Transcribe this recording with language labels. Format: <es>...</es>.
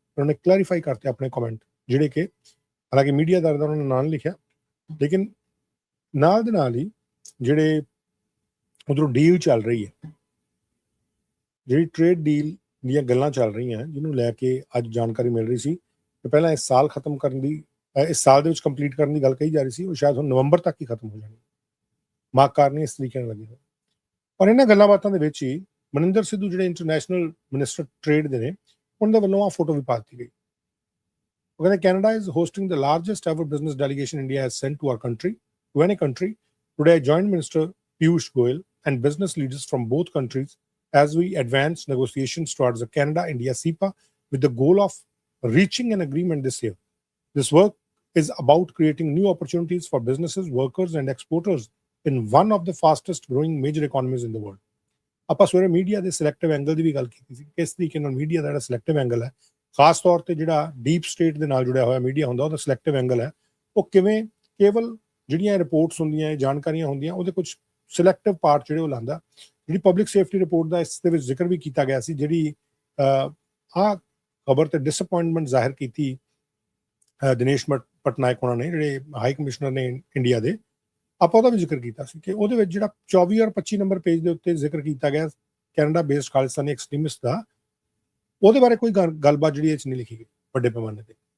<pa>ਉਹਨਾਂ ਨੇ ਕਲੈਰੀਫਾਈ ਕਰਤੇ ਆਪਣੇ ਕਮੈਂਟ, ਜਿਹੜੇ ਕਿ ਹਾਲਾਂਕਿ ਮੀਡੀਆ ਦਾ ਉਹਨਾਂ ਨੇ ਨਾਂ ਨਹੀਂ ਲਿਖਿਆ, ਲੇਕਿਨ ਨਾਲ ਦੇ ਨਾਲ ਹੀ ਜਿਹੜੇ ਉਧਰੋਂ ਡੀਲ ਚੱਲ ਰਹੀ ਹੈ, ਜਿਹੜੀ ਟ੍ਰੇਡ ਡੀਲ ਦੀਆਂ ਗੱਲਾਂ ਚੱਲ ਰਹੀਆਂ, ਜਿਹਨੂੰ ਲੈ ਕੇ ਅੱਜ ਜਾਣਕਾਰੀ ਮਿਲ ਰਹੀ ਸੀ ਕਿ ਪਹਿਲਾਂ ਇਸ ਸਾਲ ਖਤਮ ਕਰਨ ਦੀ, ਇਸ ਸਾਲ ਦੇ ਵਿੱਚ ਕੰਪਲੀਟ ਕਰਨ ਦੀ ਗੱਲ ਕਹੀ ਜਾ ਰਹੀ ਸੀ, ਉਹ ਸ਼ਾਇਦ ਹੁਣ ਨਵੰਬਰ ਤੱਕ ਹੀ ਖਤਮ ਹੋ ਜਾਣੀ। ਮਾਹਕਾਰਨੀ ਇਸ ਤਰੀਕੇ ਨਾਲ ਲੱਗੀ ਹੋਈ। ਔਰ ਇਹਨਾਂ ਗੱਲਾਂ ਬਾਤਾਂ ਦੇ ਵਿੱਚ ਹੀ ਮਨਿੰਦਰ ਸਿੱਧੂ ਜਿਹੜੇ ਇੰਟਰਨੈਸ਼ਨਲ ਮਿਨਿਸਟਰ ਟ੍ਰੇਡ ਦੇ ਨੇ, ਉਹਨਾਂ ਦੇ ਵੱਲੋਂ ਆ ਫੋਟੋ ਵੀ ਪਾ ਦਿੱਤੀ ਗਈ। ਉਹ ਕਹਿੰਦੇ</pa> <en>Canada is hosting the largest ever business delegation India has sent to our country, to any country. Today joint minister Piyush Goyal and business leaders from both countries as we advance negotiations towards the Canada-India CEPA with the goal of reaching an agreement this year. This work is about creating new opportunities for businesses, workers, and exporters in one of the fastest growing major economies in the world.</en> <pa>ਆਪਾਂ ਸਵੇਰੇ media ਦੇ selective angle ਦੀ ਵੀ ਗੱਲ ਕੀਤੀ ਸੀ, ਕਿਸ ਤਰੀਕੇ ਨਾਲ media ਦਾ ਜਿਹੜਾ selective angle ਹੈ, ਖਾਸ ਤੌਰ ਤੇ ਜਿਹੜਾ ਡੀਪ ਸਟੇਟ ਦੇ ਨਾਲ ਜੁੜਿਆ ਹੋਇਆ ਮੀਡੀਆ ਹੁੰਦਾ, ਉਹਦਾ ਸਿਲੈਕਟਿਵ ਐਂਗਲ ਹੈ, ਉਹ ਕਿਵੇਂ ਕੇਵਲ ਜਿਹੜੀਆਂ ਰਿਪੋਰਟਸ ਹੁੰਦੀਆਂ, ਜਾਣਕਾਰੀਆਂ ਹੁੰਦੀਆਂ, ਉਹਦੇ ਕੁਝ ਸਿਲੈਕਟਿਵ ਪਾਰਟ ਜਿਹੜੇ ਉਹ ਲਾਉਂਦਾ। ਜਿਹੜੀ ਪਬਲਿਕ ਸੇਫਟੀ ਰਿਪੋਰਟ ਦਾ ਇਸ ਦੇ ਵਿੱਚ ਜ਼ਿਕਰ ਵੀ ਕੀਤਾ ਗਿਆ ਸੀ, ਜਿਹੜੀ ਆਹ ਖਬਰ ਤੇ ਡਿਸਅਪੁਆਇੰਟਮੈਂਟ ਜ਼ਾਹਿਰ ਕੀਤੀ ਦਿਨੇਸ਼ ਪਟਨਾਇਕ ਉਹਨਾਂ ਨੇ, ਜਿਹੜੇ ਹਾਈ ਕਮਿਸ਼ਨਰ ਨੇ ਇੰਡੀਆ ਦੇ, ਆਪਾਂ ਉਹਦਾ ਵੀ ਜ਼ਿਕਰ ਕੀਤਾ ਸੀ ਕਿ ਉਹਦੇ ਵਿੱਚ ਜਿਹੜਾ 24 ਔਰ 25 ਨੰਬਰ ਪੇਜ ਦੇ ਉੱਤੇ ਜ਼ਿਕਰ ਕੀਤਾ ਗਿਆ ਕੈਨੇਡਾ ਬੇਸਡ ਖਾਲਿਸਤਾਨੀ ਐਕਸਟ੍ਰੀਮਿਸਟ ਦਾ, ਉਹਦੇ ਬਾਰੇ ਕੋਈ ਗੱਲਬਾਤ ਜਿਹੜੀ ਇਹ 'ਚ ਨਹੀਂ ਲਿਖੀ ਗਈ ਵੱਡੇ ਪੈਮਾਨੇ ਤੇ</pa>